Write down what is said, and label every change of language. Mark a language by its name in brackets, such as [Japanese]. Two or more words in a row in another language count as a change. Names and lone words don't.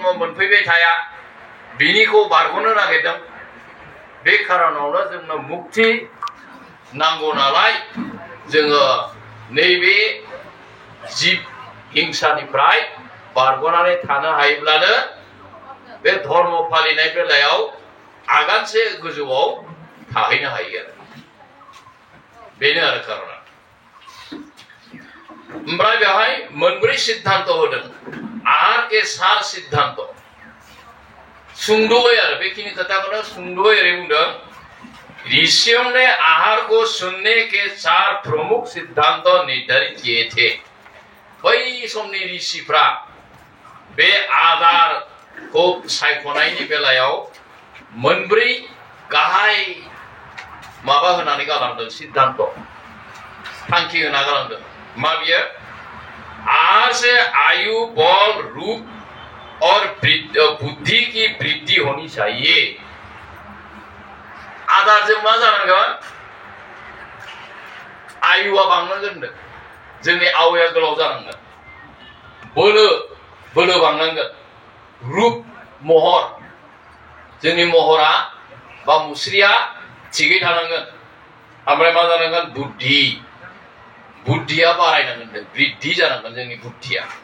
[Bodo] मोनफैबाय थाया बिनिखौ बारग'नो नागिरदों बे खारनावनो जोंनो मुक्ति नांगौ नालाय जोङो नैबे जिब हिंसानिफ्राय बारग'नानै थानो हायोब्लानो बे धर्म फालिनाय बेलायाव आगानसे गोजौआव थाहैनो हायो आरो बेनो आरो खारना ओमफ्राय बेवहाय मोनब्रै सिद्धांत होदों [Hindi] आहार के सार सिद्धांत [Bodo] सुंद'यै आरो बेखिनि खोथाखौनो सुंद'यै ओरै [Hindi] बुंदों ऋषियों ने आहार को सुनने के 4 प्रमुख सिद्धांत निर्धारित किए थे [Bodo] बै समनि ऋषिफ्रा बे आदार को सायख'नायनि बेलायाव मोनब्रै गाहाय माबा होनानै गालांदों सिद्धांत थांखि होना गालांदों मा बियो [Hindi] आहार से आयु बल रूप और बुद्धि की वृद्धि होनी चाहिए [Bodo] आदारजों मा जानांगोन आयुआ बांनांगोन जोंनि आवाया गोलाव जानांगोन बोलो बांनांगोन रूप महर जोंनि महरा बा मुस्रिया थिगै थानांगोन ओमफ्राय मा जानांगोन बुद्धिया बारायनांगोन वृद्धि जानांगोन जोंनि बुद्धिया